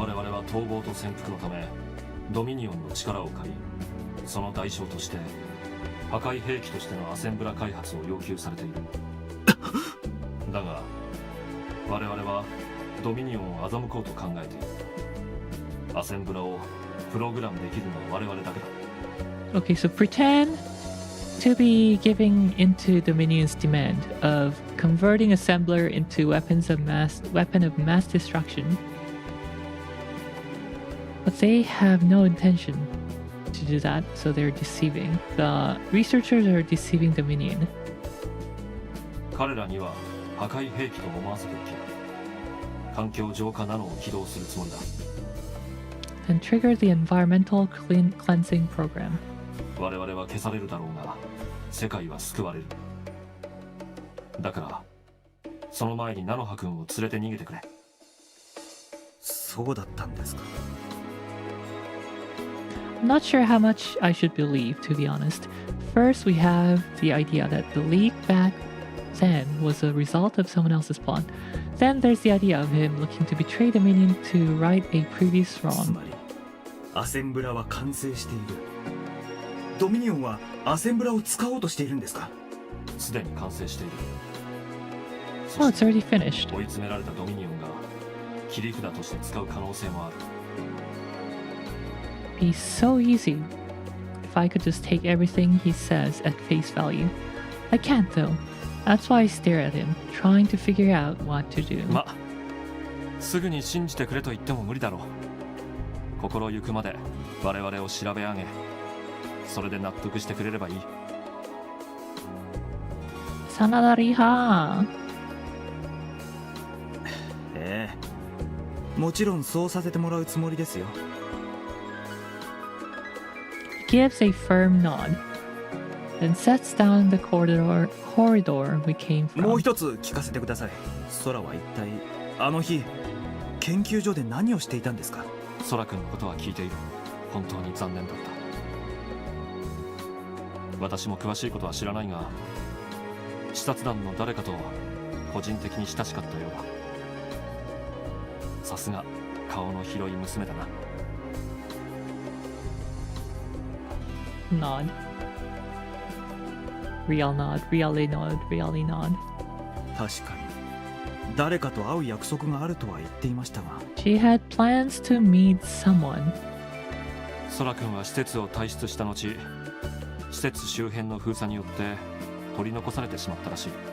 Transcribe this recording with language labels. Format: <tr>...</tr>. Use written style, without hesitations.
<ja>我々は逃亡と潜伏のためドミニオンの力を借り、その代償として破壊兵器としてのアセンブラ開発を要求されている。だが我々はドミニオンを欺こうと考えている。アセンブラをプログラムできるのは我々だけだ。</ja> <en>Okay, so pretend to be giving into Dominion's demand of converting Assembler into weapon of mass destruction. But they have no intention to do that, so they're deceiving. The researchers are deceiving Dominion.</en> <ja>彼らには破壊兵器と思わせておき、環境浄化ナノを起動するつもりだ。</ja> <en>And trigger the environmental cleansing program.</en> <ja>我々は消されるだろうが、世界は救われる。だから、その前にナノハ君を連れて逃げてくれ。そうだったんですか。</ja> <en>I'm not sure how much I should believe, to be honest. First, we have the idea that the leak back then was a result of someone else's plot. Then there's the idea of him looking to betray Dominion to right a previous</en> <ja>つ</ja> <en>wrong.</en> <ja>まりアセンブラは完成している。ドミニオンはアセンブラを使おうとしているんですか。すでに完成している。</ja> <en>Oh, it's already finished.</en> <ja>追い詰められたドミニオンが切り札として使う可能性もある。</ja> <en>Be so easy if I could just take everything he says at face value. I can't though. That's why I stare at him, trying to figure out what to do.</en> <ja>ま、すぐに信じてくれと言っても無理だろう。心ゆくまで我々を調べ上げ、それで納得してくれればいい。 Sanadariha. ええ、もちろんそうさせてもらうつもりですよ。</ja> <en>He gives a firm nod, then sets down the corridor we came</en> <ja>もう</ja> <en>from.</en> <ja>一つ聞かせてください。空は一体あの日研究所で何をしていたんですか。空君のことは聞いている。本当に残念だった。私も詳しいことは知らないが、視察団の誰かと個人的に親しかったようだ。さすが顔の広い娘だな。</ja> <en>Nod. Real nod, really nod, really nod.</en> <ja>確かに誰かと会う約束があるとは言っていましたが。</ja> <en>She had plans to meet someone.</en> <ja>空君は施設を退出した後、施設周辺の封鎖によって取り残されてしまったらしい。</ja>